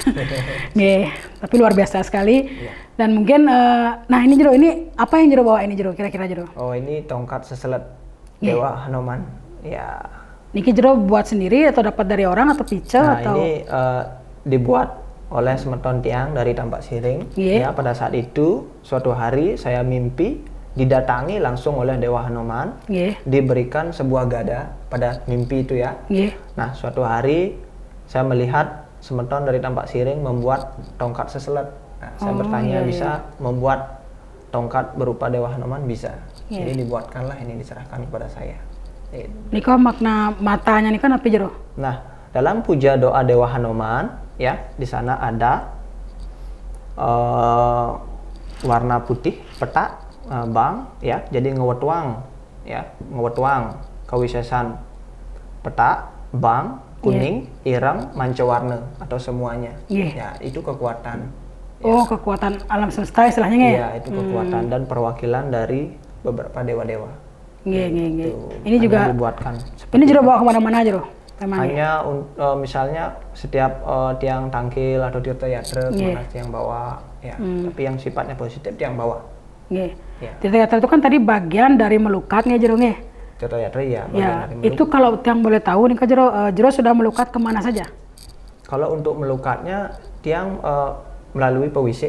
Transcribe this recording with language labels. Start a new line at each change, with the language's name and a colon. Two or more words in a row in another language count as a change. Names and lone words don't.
Indonesian: Tapi luar biasa sekali. Dan mungkin nah ini Jero, ini apa yang Jero bawa ini Jero kira-kira Jero? Oh, ini tongkat seselet Dewa Hanoman. Ya. Niki Jero buat sendiri atau dapat dari orang atau pice atau? Ini dibuat oleh semeton tiang dari Tampak Siring. Ya, pada saat itu suatu hari saya mimpi didatangi langsung oleh Dewa Hanoman, diberikan sebuah gada pada mimpi itu ya. Nah, suatu hari saya melihat semeton dari Tampak Siring membuat tongkat seselet. Nah, saya bertanya, bisa membuat tongkat berupa Dewa Hanoman? Bisa. Jadi dibuatkanlah ini, diserahkan kepada saya. Ini kok makna matanya nih kan apa Jero? Nah, dalam puja doa Dewa Hanoman ya, di sana ada warna putih peta, bang ya, jadi ngewetuang ya,
Balinese: ngewetuang kawisesan peta, bang,
Indonesian: kuning, ireng, mancawarna atau semuanya. Ya, itu kekuatan. Kekuatan alam semesta istilahnya ya? Iya, itu kekuatan dan perwakilan dari beberapa dewa-dewa. Ini juga dibuatkan. Ini Jero bawa kemana-mana Jero? Hanya misalnya setiap tiang tangkil atau tirta yatra yang bawa ya, tapi yang sifatnya positif yang bawa. Tirta yatra itu kan tadi bagian dari melukat Jero Tirta yatra ya. Itu kalau tiang boleh tahu nih Kak Jero, Jero sudah melukat kemana saja? Kalau untuk melukatnya tiang melalui pewisik.